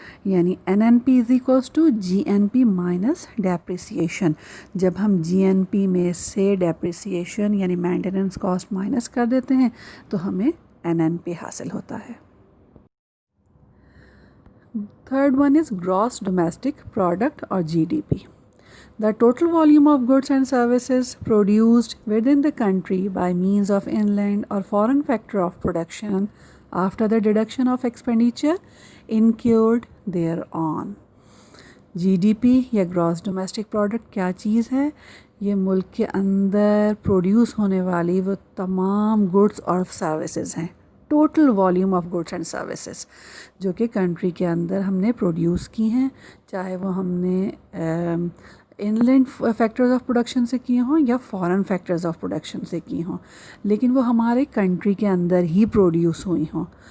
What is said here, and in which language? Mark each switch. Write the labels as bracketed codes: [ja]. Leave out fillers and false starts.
[ur] یعنی [en] NNP is equals to GNP minus depreciation. [ur] جب ہم GNP میں سے ڈیپریسیشن یعنی مینٹیننس کاسٹ مائنس کر دیتے ہیں تو ہمیں NNP حاصل ہوتا ہے. [en] third one is gross domestic product [ur] اور [en] GDP. The total volume of goods and services produced within the country by means of inland or foreign factor of production after the deduction of expenditure incurred thereon. [ur] GDP یا grass domestic product کیا چیز ہے؟ یہ ملک کے اندر produce ہونے والی وہ تمام گڈس اور سروسز ہیں. [en] total volume of goods and services [ur] جو کہ کنٹری کے اندر ہم نے پروڈیوس کی ہیں، چاہے وہ ہم نے ان لینڈ فیکٹرز آف پروڈکشن سے کیے ہوں یا فارن فیکٹرز آف پروڈکشن سے کی ہوں، لیکن وہ ہمارے کنٹری کے اندر ہی پروڈیوس ہوئی ہوں.